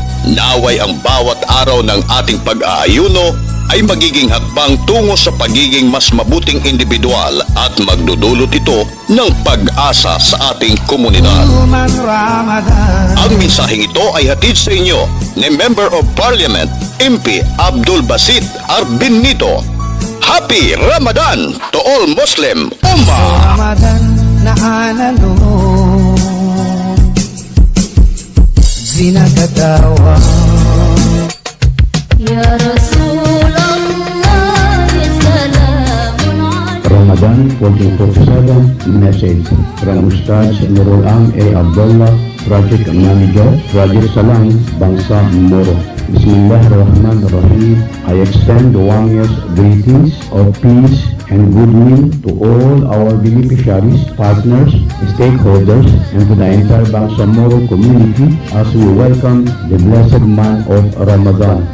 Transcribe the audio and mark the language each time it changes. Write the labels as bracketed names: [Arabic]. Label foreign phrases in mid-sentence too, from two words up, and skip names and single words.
[Filipino] Naway ang bawat araw ng ating pag-aayuno ay magiging hakbang tungo sa pagiging mas mabuting individual at magdudulot ito ng pag-asa sa ating komunidad. Ang mensaheng ito ay hatid sa inyo ni [English] Member of Parliament [Filipino] MP Abdul Basit Arbinito. [English] Happy Ramadan to all Muslim Ummah! Ramadan na analog zinagadawa [Arabic] يا رسول الله، يا سلام [English] Ramadan 1447 message from Ustaz Nurul Am A. Abdullah, Project Manager, Project Salam, Bangsa Moro. [Arabic] بسم الله الرحمن الرحيم. [English] I extend the warmest greetings of peace and goodwill to all our beneficiaries, partners, stakeholders, and to the entire Bangsamoro community as we welcome the blessed month of Ramadan.